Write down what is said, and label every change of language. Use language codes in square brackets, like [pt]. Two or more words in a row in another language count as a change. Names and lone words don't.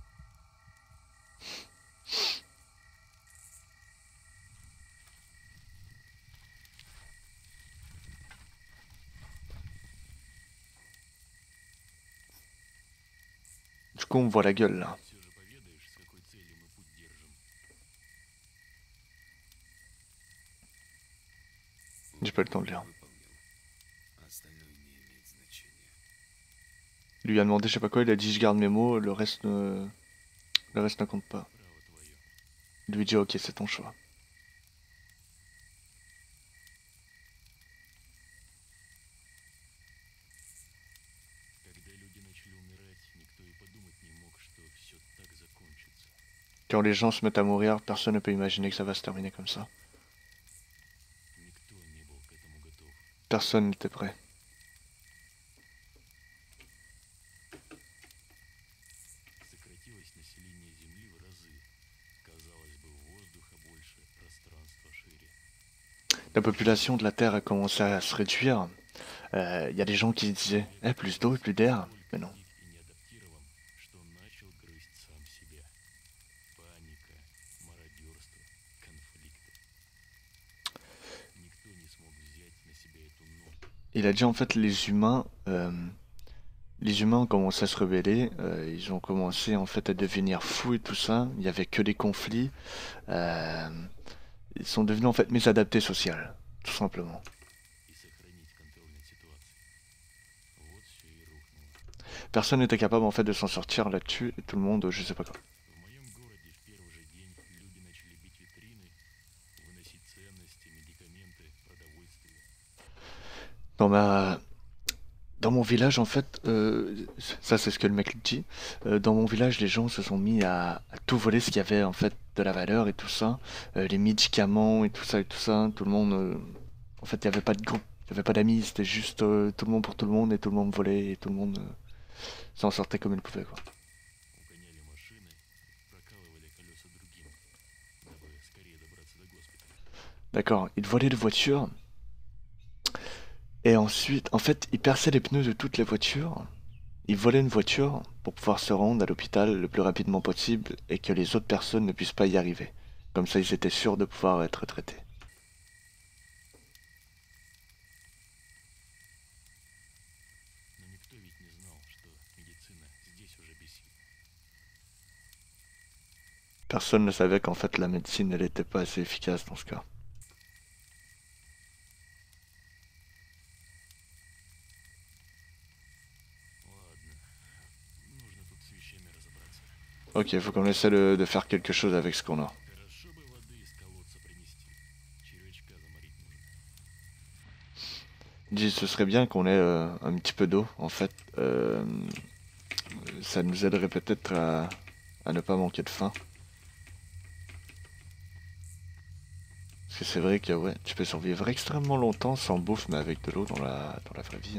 [fr] Du coup, on me voit la gueule, là. [ru] Все же поведаешь, с какой целью мы путь держим? [fr] J'ai pas eu le temps de lire. [ru] Выполнил. Остальное не имеет значения. [fr] Il lui a demandé je sais pas quoi, il a dit je garde mes mots, le reste ne compte pas. [ru] Право твое. [fr] Il lui dit ok, c'est ton choix. [ru] Когда люди начали умирать, никто и подумать не мог, что все так закончится. [fr] Quand les gens se mettent à mourir, personne ne peut imaginer que ça va se terminer comme ça. [ru] Никто не был к этому готов. [fr] Personne n'était prêt. [ru] Сократилось население Земли в разы. Казалось бы, воздуха больше, пространство шире. [fr] La population de la Terre a commencé à se réduire. Il y a des gens qui disaient eh, plus d'eau et plus d'air. [ru] Настолько [fr] Mais non. [ru] дик и не адаптирован, что он начал грызть сам себя. Паника, мародерство, конфликты. Никто не смог взять на себя эту [fr] il a dit en fait les humains ont commencé à se rebeller, ils ont commencé en fait à devenir fous et tout ça, il y avait que des conflits, euh, ils sont devenus en fait mésadaptés sociales, tout simplement. [ru] и сохранить контроль над ситуацией. Вот все и рухнуло. [fr] Personne n'était capable en fait de s'en sortir là-dessus, et tout le monde, je sais pas quoi. [ru] В моем городе в первый же день люди начали бить витрины, выносить ценности, медикаменты, продовольствие. [fr] Dans ma, Dans mon village, en fait, ça c'est ce que le mec dit. Dans mon village, les gens se sont mis à tout voler ce qui avait en fait de la valeur et tout ça, les médicaments et tout ça. Tout le monde, en fait, il n'y avait pas de groupe, il n'y avait pas d'amis, c'était juste tout le monde pour tout le monde et tout le monde volait et tout le monde s'en sortait comme il pouvait quoi. [ru] Угоняли машины, прокалывали колеса другим, дабы скорее добраться до госпиталя. [fr] D'accord, ils volaient des voitures et ensuite, en fait, ils perçaient les pneus de toutes les voitures. Ils volaient une voiture pour pouvoir se rendre à l'hôpital le plus rapidement possible et que les autres personnes ne puissent pas y arriver. Comme ça, ils étaient sûrs de pouvoir être traités. [ru] Но никто ведь не знал, что медицина здесь уже бессильна. [fr] Personne ne savait qu'en fait la médecine elle n'était pas assez efficace dans ce cas. [ru] Ладно, нужно тут с вещами разобраться. [fr] Ok, il faut qu'on essaie de faire quelque chose avec ce qu'on a. [ru] Хорошо бы воды из колодца принести. Червячка заморить нужно. [fr] Il dit ce serait bien qu'on ait un petit peu d'eau en fait. Ça nous aiderait peut-être à ne pas manquer de faim. Parce que c'est vrai que ouais, tu peux survivre extrêmement longtemps sans bouffe mais avec de l'eau dans la vraie vie.